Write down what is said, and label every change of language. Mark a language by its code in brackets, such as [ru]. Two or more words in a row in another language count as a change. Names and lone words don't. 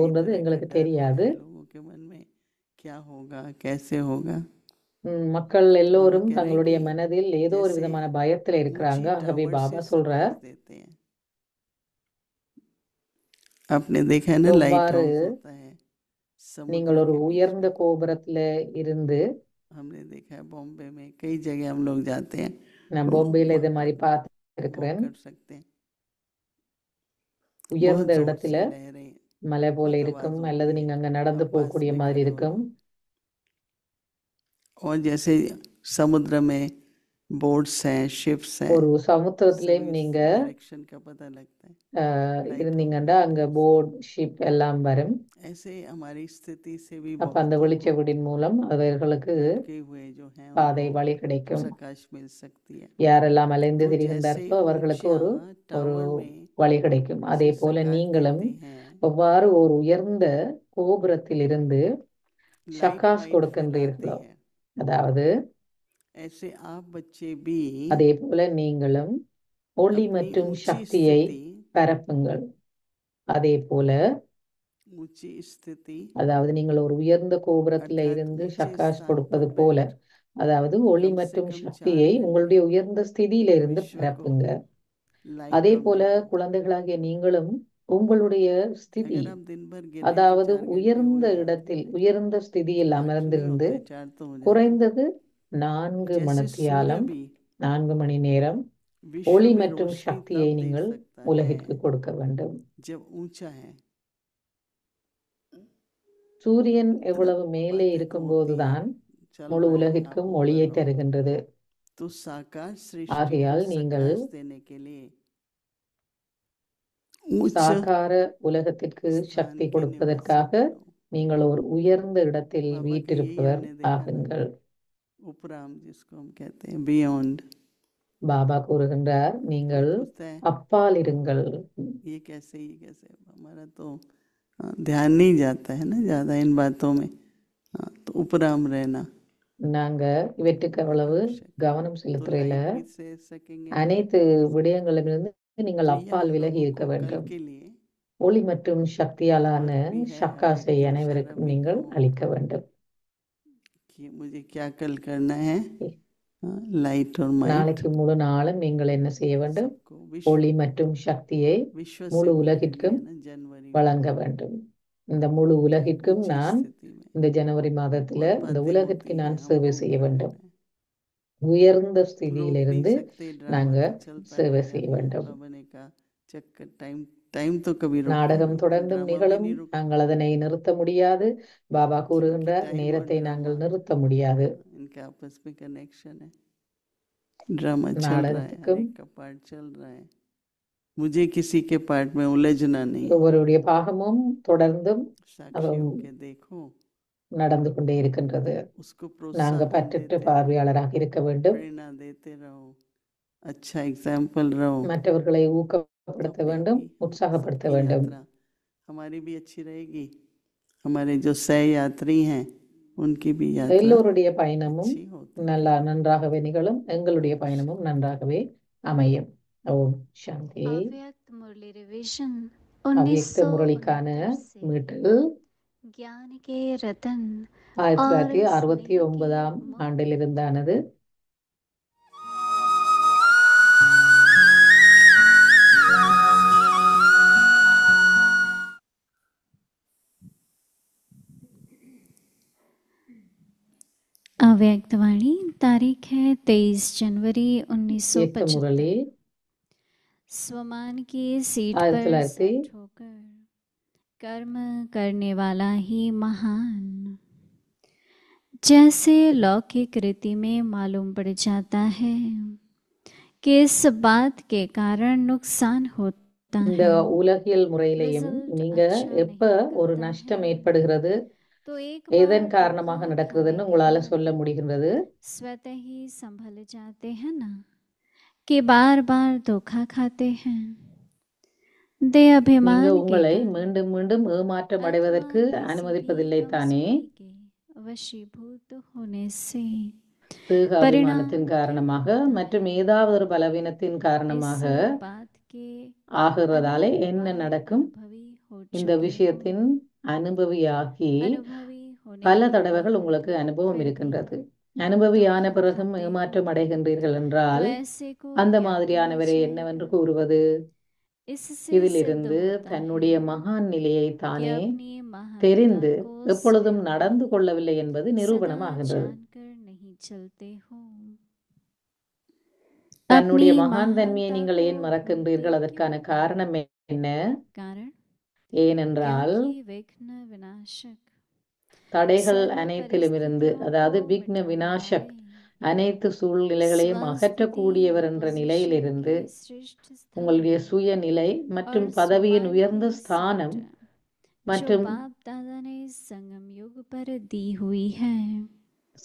[ta] போகின்றது [hi] तरह के [ta] எங்களுக்கு [hi] डर [ta] தெரியாது. [hi] है, लोगों के मन में क्या होगा, कैसे होगा। [ta] மக்கள் [hi] बाबा [ta] எல்லோரும் [hi] कह रहे हैं [ta] தங்களுடைய [hi] कि [ta] மனதில் ஏதோ ஒரு [hi] जैसे [ta] விதமான பயத்துல இருக்கிறாங்க. [hi] ऊंची [ta] ஆகவே [hi] टावर [ta] பாபா [hi] से [ta] சொல்றார், [hi] सकाश देते हैं। आपने देखा है ना, लाइट [ta] எவ்வாறு [hi] हाउस होता है [ta] நீங்கள் [hi] समुद्र [ta] ஒரு [hi] के बीच [ta] உயர்ந்த [hi] में। [ta] கோபுரத்துல இருந்து, [hi] हमने देखा है बॉम्बे में कई जगह हम लोग जाते हैं, [ta] நான் [hi] तो [ta] பொம்பையில [hi] वहाँ [ta] இதை மாதிரி [hi] पर [ta] பார்த்து [hi] वॉक [ta] இருக்கிறேன். [hi] कर सकते हैं, [ta] உயர்ந்த [hi] बहुत जोर [ta] இடத்துல [hi] से लहरें, [ta] மலை போல [hi] बहुत [ta] இருக்கும், [hi] आवाज [ta] அல்லது [hi] होती है, [ta] நீங்க அங்க நடந்து [hi] आप पास [ta] போகக்கூடிய [hi] में [ta] மாதிரி [hi] खड़े हो [ta] இருக்கும். [hi] और जैसे समुद्र में बोट्स हैं, शिप्स हैं, [ta] ஒரு சமுத்திரத்திலையும் [hi] सभी [ta] நீங்க [hi] डायरेक्शन का पता लगता है, लाइट [ta] இருந்தீங்கன்னா [hi] हाउस [ta] அங்க [hi] की [en] boat ship [ta] எல்லாம் வரும். [hi] ऐसे हमारी स्थिति से भी [ta] அப்ப அந்த [hi] बहुतों [ta] வெளிச்ச [hi] को [ta] வீடின் மூலம் அவர்களுக்கு [hi] भटके हुए जो हैं [ta] பாதை [hi] उनको [ta] வழி கிடைக்கும். [hi] प्रकाश मिल सकती है। [ta] யாரெல்லாம் அலைந்து [hi] तो जैसे [ta] திரிகின்றார்களோ அவர்களுக்கு [hi] ऊंचा [ta] ஒரு ஒரு [hi] टावर में [ta] வழி கிடைக்கும். அதே [hi] से [ta] போல [hi] सकाश [ta] நீங்களும் [hi] देते हैं, [ta] எவ்வாறு ஒரு உயர்ந்த கோபுரத்தில் இருந்து [hi] लाइट [ta] சக்காஸ் [hi] माइट फैलाते [ta] கொடுக்கின்றீர்களோ, [hi] हैं, [ta] அதாவது [hi] ऐसे आप बच्चे भी [ta] அதே போல நீங்களும் ஒளி [hi] अपनी [ta] மற்றும் [hi] ऊंची [ta] சக்தியை [hi] स्थिति, [ta] பரப்புங்கள். அதே போல, [hi] ऊंची स्थिति [ta] அதாவது நீங்கள் ஒரு உயர்ந்த கோபுரத்துல [hi] अर्थात [ta] இருந்து [hi] ऊंचे [ta] சக்காஸ் [hi] स्थान [ta] கொடுப்பது [hi] पर [ta] போல, [hi] बैठ [ta] அதாவது ஒளி [hi] कम से [ta] மற்றும் [hi] कम 4 [ta] சக்தியை [hi] घंटे [ta] உங்களுடைய உயர்ந்த ஸ்திதியில இருந்து [hi] विश्व को [ta] பரப்புங்க. [hi] लाइट [ta] அதே [hi] और [ta] போல [hi] माइट दो। [ta] குழந்தைகளாகிய நீங்களும் உங்களுடைய ஸ்திதி, [hi] अगर आप दिन भर गिने तो [ta] அதாவது [hi] 4 घंटे हो [ta] உயர்ந்த [hi] जाते [ta] இடத்தில் [hi] हैं, [ta] உயர்ந்த ஸ்திதியில் [hi] आठ नहीं [ta] அமர்ந்திருந்து [hi] होते, 4 तो हो जाते हैं। [ta] குறைந்தது 4 [hi] जैसे सूर्य [ta] மணித்தியாலம் [hi] भी [ta] 4 மணி நேரம் [hi] विश्व [ta] ஒளி [hi] में [ta] மற்றும் [hi] रोशनी [ta] சக்தியை [hi] तब दे [ta] நீங்கள் [hi] सकता है [ta] உலகிற்கு கொடுக்க வேண்டும். [hi] जब ऊंचा है। [ta] சூரியன் [hi] इतना [ta] எவ்வளவு மேலே [hi] बातें तो होती [ta] இருக்கும்போதுதான் [hi] हैं, चल [ta] முழு [hi] रहा है, आप [ta] உலகிற்கும் [hi] ऊपर [ta] ஒளியை [hi] हो। [ta] தருகின்றது. [hi] तो साकार सृष्टि को [ta] ஆகையால் நீங்கள் [hi] सकाश देने के लिए उच्च [ta] சாகார உலகத்திற்கு [hi] स्थान [ta] சக்தி [hi] के निवासी [ta] கொடுப்பதற்காக [hi] बनो। [ta] நீங்கள் ஒரு உயர்ந்த இடத்தில் [hi] बाबा की यही [ta] வீற்றிருப்பவர் [hi] हमने देखा ना, [ta] ஆகுங்கள். [hi] उपराम जिसको हम कहते हैं, बियॉन्ड। [ta] பாபா கூறுகின்றார், நீங்கள் [hi] पूछता है [ta] அப்பால் இருங்கள். [hi] ये कैसे हमारा तो ध्यान नहीं जाता है ना ज़्यादा इन बातों में। तो उपराम रहना [ta] நாங்க இவற்றுக்கு அவ்வளவு [hi] आवश्यक है। [ta] கவனம் [hi] तो [ta] செலுத்துறையில [hi] लाइट भी से सकेंगे [ta] அனைத்து விடயங்களிலிருந்து நீங்கள் [hi] भैया [ta] அப்பால் [hi] हम [ta] விலகி [hi] लोगों [ta] இருக்க [hi] को कल [ta] வேண்டும். [hi] के लिए [ta] ஒளி மற்றும் சக்தியாலான [hi] homework भी है, हर [ta] ஷக்காசை [hi] एक को [ta] அனைவருக்கும் [hi] सभी [ta] நீங்கள் [hi] को, [ta] அளிக்க வேண்டும். [hi] कि मुझे क्या कल करना है, लाइट और माइट [ta] நாளைக்கு முழு நாளும் நீங்கள் என்ன செய்ய வேண்டும்? [hi] सबको। विश्व [ta] ஒளி மற்றும் சக்தியை [hi] विश्व से [ta] முழு [hi] मिलने [ta] உலகிற்கும் [hi] है ना जनवरी में, [ta] வழங்க வேண்டும். இந்த முழு உலகிற்கும் [hi] ऊंची [ta] நான் [hi] स्थिति में। [ta] இந்த ஜனவரி மாதத்துல [hi] बहुत [ta] இந்த [hi] बातें [ta] உலகிற்கு [hi] होती [ta] நான் [hi] हैं, [ta] சேவை [hi] हमको [ta] செய்ய [hi] ऊपर [ta] வேண்டும். [hi] रहना है। [ta] உயர்ந்த [hi] रोक नहीं [ta] ஸ்திதியிலிருந்து [hi] सकते, ड्रामा [ta] நாங்க [hi] तो चलता [ta] சேவை [hi] रहेगा [ta] செய்ய [hi] ना। [ta] வேண்டும். [hi] बाबा ने कहा चक्कर टाइम तो कभी रोक नहीं [ta] நாடகம் [hi] सकते, [ta] தொடர்ந்தும் [hi] ड्रामा भी [ta] நிகழும், [hi] नहीं रोक [ta] நாங்கள் அதனை நிறுத்த முடியாது. பாபா [hi] क्योंकि [ta] கூறுகின்றார், [hi] टाइम और [ta] நேரத்தை [hi] ड्रामा [ta] நாங்கள் நிறுத்த முடியாது. [hi] इनके आपस में कनेक्शन है। ड्रामा चल रहा है, हर [ta] நாடகத்துக்கும் [hi] एक का पार्ट चल रहा है, मुझे किसी के पार्ट में उलझना नहीं। [ta] ஒவ்வொருடைய பாகமும் தொடர்ந்தும் [hi] साक्षी होके देखो, [ta] நடந்து கொண்டே இருக்கின்றது. [hi] उसको [ta] நாங்க [hi] प्रोत्साहन [ta] பற்றற்ற [hi] देते रहो, [ta] பார்வையாளராக இருக்க வேண்டும். [hi] प्रेरणा देते रहो, अच्छा एग्जाम्पल रहो। [ta] மற்றவர்களை [hi] तो [ta] ஊக்கப்படுத்த [hi] अपने आप [ta] வேண்டும், [hi] ही [ta] உற்சாகப்படுத்த [hi] सबकी [ta] வேண்டும். [hi] यात्रा हमारी भी अच्छी रहेगी, हमारे जो सह यात्री हैं उनकी भी यात्रा [ta] எல்லோருடைய பயணமும் [hi] अच्छी होती है। [ta] நன்றாகவே நிகழும், எங்களுடைய பயணமும் நன்றாகவே அமையும். ஓம் சாந்தி. [hi] अव्यक्त मुरली रिवीजन [ta] அவ்யக்த முரளிக்கான [hi] 1969 से [ta] மீட்டல் [hi] ज्ञान के रतन और [ta] 1969 [hi] स्नेह की [ta] ஆண்டில் இருந்தானது. [hi] अव्यक्त वाणी तारीख है 23 जनवरी [ta] இயக்க [hi] 1975। [ta] முரளி [hi] स्वमान की सीट [ta] 1900 [hi] पर सेट होकर कर्म करने वाला ही महान। जैसे लौकिक रीति में मालूम पड़ जाता है कि इस बात के कारण नुकसान होता [ta] இந்த [hi] है, [ta] உலகியல் முறையிலையும் [hi] रिजल्ट [ta] நீங்க [hi] अच्छा [ta] எப்ப [hi] नहीं [ta] ஒரு [hi] निकलता [ta] நஷ்டம் [hi] है, [ta] ஏற்படுகிறது, [hi] तो एक [ta] எதன் [hi] बार [ta] காரணமாக [hi] दुख [ta] நடக்குதுன்னு [hi] उठाने के [ta] உங்களால [hi] बाद [ta] சொல்ல முடிகின்றது. [hi] स्वतः ही संभल जाते हैं ना कि बार बार धोखा खाते हैं। दे [ta] நீங்க [hi] अभिमान के [ta] உங்களை [hi] कारण [ta] மீண்டும் மீண்டும் ஏமாற்றம் [hi] अथवा [ta] அடைவதற்கு [hi] किसी भी [ta] அனுமதிப்பதில்லை தானே? [hi] कमजोरी के वशीभूत होने से [ta] தேக [hi] परिणाम [ta] அபிமானத்தின் [hi] क्या [ta] காரணமாக [hi] होता [ta] மற்றும் [hi] है, [ta] ஏதாவது ஒரு பலவீனத்தின் [hi] इस [ta] காரணமாக [hi] बात के [ta] ஆகிறதாலே [hi] अनेक [ta] என்ன [hi] बार [ta] நடக்கும்? [hi] अनुभवी हो [ta] இந்த [hi] चुके हो। [ta] விஷயத்தின் அனுபவியாகி [hi] अनुभवी होने [ta] பல [hi] के [ta] தடவைகள் [hi] बाद [ta] உங்களுக்கு அனுபவம் [hi] फिर भी [ta] இருக்கின்றது. அனுபவியான [hi] धोखा [ta] பிறகும் [hi] खाते [ta] ஏமாற்றம் [hi] हो, [ta] அடைகின்றீர்கள் [hi] तो [ta] என்றால் [hi] ऐसे को [ta] அந்த [hi] क्या [ta] மாதிரியானவரை [hi] किया [ta] என்னவென்று [hi] जाएगा। [ta] கூறுவது? [hi] इससे सिद्ध [ta] இதிலிருந்து [hi] होता [ta] தன்னுடைய [hi] है [ta] மகான் நிலையை [hi] कि [ta] தானே [hi] अपनी महत्ता [ta] தெரிந்து [hi] को [ta] எப்பொழுதும் [hi] स्वयं [ta] நடந்து கொள்ளவில்லை என்பது [hi] सदा [ta] நிரூபணமாகின்றது. [hi] जानकर नहीं चलते हो। [ta] தன்னுடைய [hi] अपनी [ta] மகான் தன்மையை [hi] महानता [ta] நீங்கள் [hi] को [ta] ஏன் [hi] भूलते [ta] மறக்கின்றீர்கள்? [hi] क्यों [ta] அதற்கான [hi] हो। [ta] காரணம் என்ன? [hi] कारण [ta] ஏனென்றால் [hi] क्योंकि विघ्न विनाशक [ta] தடைகள் [hi] सर्व [ta] அனைத்திலும் இருந்து, [hi] परिस्थितियों [ta] அதாவது [hi] को [ta] விக்ன [hi] मिटाने [ta] விநாசக், [hi] वाले [ta] அனைத்து சூழ்நிலைகளையும் [hi] स्वस्थिति [ta] அகற்றக்கூடியவர் என்ற [hi] पोजीशन [ta] நிலையிலிருந்து [hi] के श्रेष्ठ [ta] உங்களுடைய [hi] स्थान [ta] சுயநிலை மற்றும் [hi] और [ta] பதவியின் [hi] स्वमान [ta] உயர்ந்த [hi] की [ta] ஸ்தானம் [hi] सीट जो [ta] மற்றும் [hi] बाप दादा ने संगम युग पर दी हुई है, उस